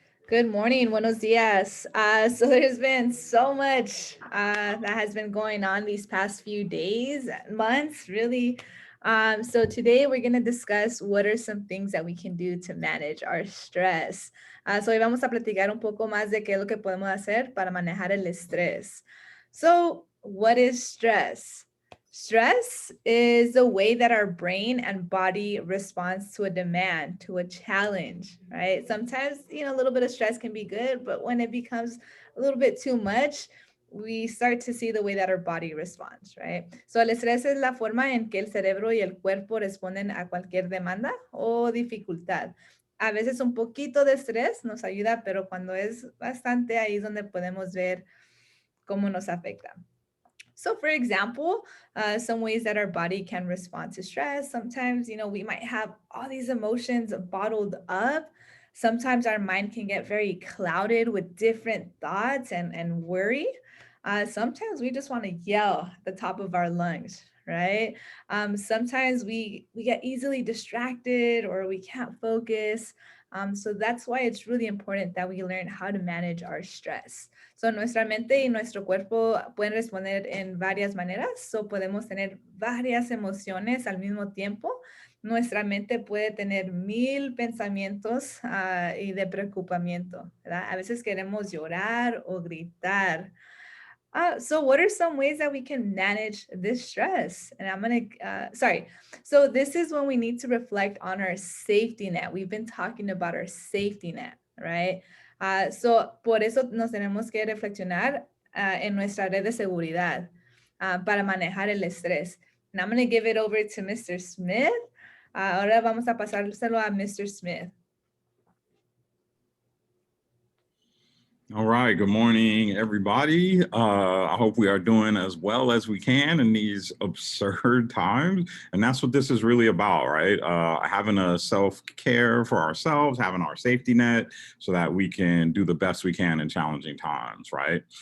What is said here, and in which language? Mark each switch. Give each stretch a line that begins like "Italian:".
English: Good morning,
Spanish: buenos dias.
English: So there's been so much that has been going on these past few days, months, really. So today we're going to discuss what are some things that we can do to manage our stress.
Spanish: So hoy vamos a platicar un poco más de qué es lo que podemos hacer para manejar el estrés.
English: So what is stress? Stress is the way that our brain and body responds to a demand, to a challenge, right? Sometimes, a little bit of stress can be good, but when it becomes a little bit too much, we start to see the way that our body responds, right?
Spanish: So el estrés es la forma en que el cerebro y el cuerpo responden a cualquier demanda o dificultad. A veces un poquito de estrés nos ayuda, pero cuando es bastante, ahí es donde podemos ver cómo nos afecta.
English: So for example, some ways that our body can respond to stress. Sometimes, we might have all these emotions bottled up. Sometimes our mind can get very clouded with different thoughts and worry. Sometimes we just want to yell at the top of our lungs, right? Sometimes we get easily distracted or we can't focus. So that's why it's really important that we learn how to manage our stress.
Spanish: So nuestra mente y nuestro cuerpo pueden responder en varias maneras. So podemos tener varias emociones al mismo tiempo. Nuestra mente puede tener 1000 pensamientos y de preocupamiento, ¿verdad? A veces queremos llorar o gritar.
English: So what are some ways that we can manage this stress? And I'm going to, So this is when we need to reflect on our safety net. We've been talking about our safety net, right?
Spanish: So por eso nos tenemos que reflexionar en nuestra red de seguridad para manejar el estrés.
English: And I'm going to give it over to Mr. Smith.
Spanish: Ahora vamos a pasárselo a Mr. Smith.
English: All right. Good morning, everybody. I hope we are doing as well as we can in these absurd times. And that's what this is really about, right? Having a self-care for ourselves, having our safety net so that we can do the best we can in challenging times, right?